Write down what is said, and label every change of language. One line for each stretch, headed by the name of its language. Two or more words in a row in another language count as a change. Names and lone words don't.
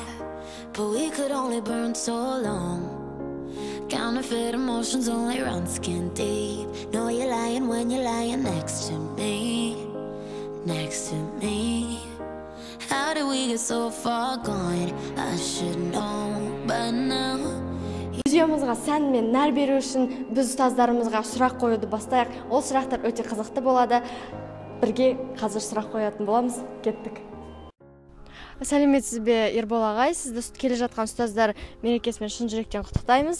English: But we could only burn so long. Counterfeit emotions only run skin deep. Know you're lying when you're lying next to me. Next to me. How did we get so far gone? I should know, but now
Kazakh: Видеомызға сән мен нәр беру үшін біз ұстаздарымызға сұрақ қоюды бастайық. Ол сұрақтар өте қызықты болады. Бірге қазір сұрақ қоятын боламыз. Кеттік. Сәлеметсіз бе, Ербол ағай? Сізді келе жатқан ұстаздар мерекесімен шын жүректен құттықтаймыз.